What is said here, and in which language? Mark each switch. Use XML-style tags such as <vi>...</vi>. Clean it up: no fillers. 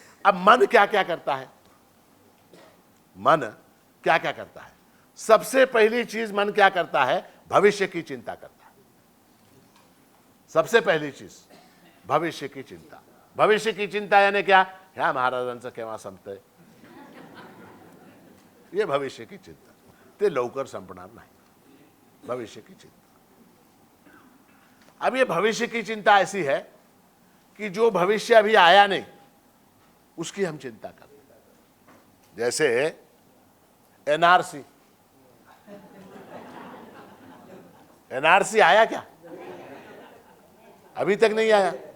<hi>अब मन क्या क्या करता है? मन क्या क्या करता है? सबसे पहली चीज मन क्या करता है? भविष्य की चिंता करता है। सबसे पहली चीज भविष्य की चिंता। भविष्य की चिंता यानी क्या?</hi> <mr>ह्या महाराजांचं केव्हा संपतंय,</mr> <hi>ये भविष्य की चिंता,</hi> <mr>ते लवकर संपणार नाही,</mr> <hi>भविष्य की चिंता। अब ये भविष्य की चिंता ऐसी है कि जो भविष्य अभी आया नहीं उसकी हम चिंता करते हैं। जैसे एनआरसी, एनआरसी आया क्या? अभी तक नहीं आया।</hi>